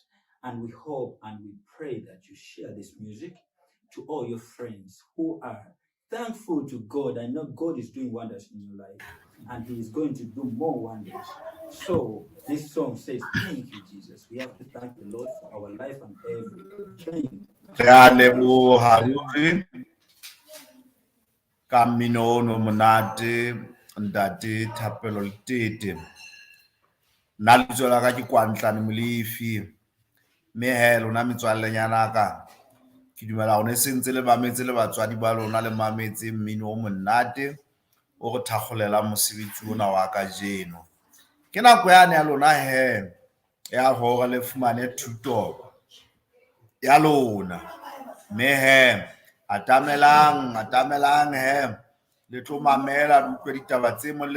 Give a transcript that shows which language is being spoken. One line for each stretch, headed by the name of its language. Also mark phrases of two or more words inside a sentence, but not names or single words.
English: And we hope and we pray that you share this music to all your friends who are thankful to God. I know God is doing wonders in your life and He is going to do more wonders. So this song says, thank you, Jesus. We have to thank the Lord for our life and everything.
Southern Sotho: Re a leboha ruri ka mmino ono monate ntate Thapelo Letete nna lebitso la ka ke Kwantlane Molefi mme he lona metswallenyana ka ke dumela hone sentse le mametse le batswadi ba lona le mametse mmino o monate o go thakgolela mosebetsi ona wa ka jeno ke nako yane ya lona he ya hora le fumane thuto ya lona mme he atamelang he le tlo mamela le utlwe ditaba tse